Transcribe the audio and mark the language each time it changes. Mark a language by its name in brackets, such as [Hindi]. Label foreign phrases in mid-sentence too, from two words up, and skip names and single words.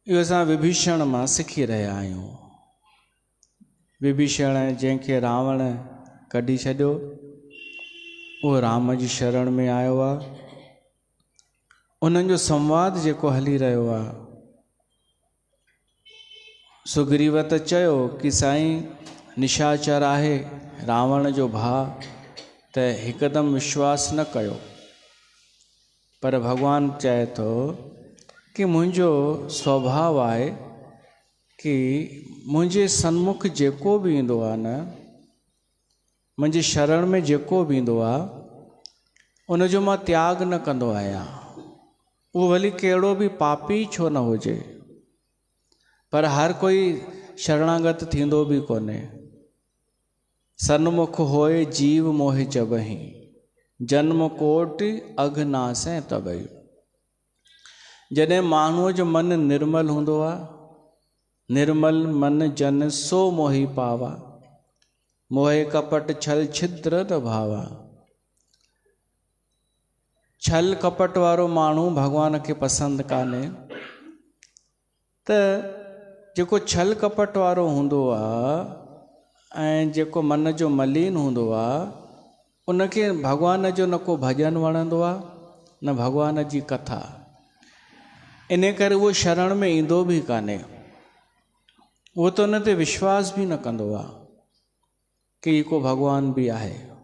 [Sindhi] इहो असां विभीषण मां सिखी रहिया आहियूं। विभीषण जंहिंखे रावण कढी छॾियो, उहो राम जी शरण में आयो आहे। उन्हनि जो संवाद जेको हली रहियो आहे, सुग्रीव त चयो कि साईं निशाचर आहे रावण जो भाउ, त हिकदमि विश्वास न कयो। पर भॻवानु चए थो कि मुंहिंजो स्वभाव आहे कि मुंहिंजे सन्मुख जेको बि ईंदो आहे न, मुंहिंजी शरण में जेको बि ईंदो आहे, उनजो मां त्याग न कंदो आहियां। उहो भली कहिड़ो बि पापी छो न हुजे, पर हर कोई शरणागत थींदो बि कोन्हे। [Awadhi] सन्मुख होए जीव मोहि जबहि, जन्म कोटि अघनासै तबहि। [Sindhi] जॾहिं माण्हूअ जो मन निर्मल हूंदो आहे, [Awadhi] निर्मल मन जन सो मोहि पावा, मोहे कपट छल छिद्र न भावा। [Sindhi] छल कपट वारो माण्हू भॻवान खे पसंदि कान्हे। त जेको छल कपट वारो हूंदो आहे ऐं जेको मन जो मलीन हूंदो आहे, उनखे भॻवान जो न को भॼन वणंदो आहे, न भॻवान जी कथा। इन करे उहो शरण में ईंदो बि कान्हे। उहो त उन ते विश्वास बि न कंदो आहे कि को भॻवान बि आहे।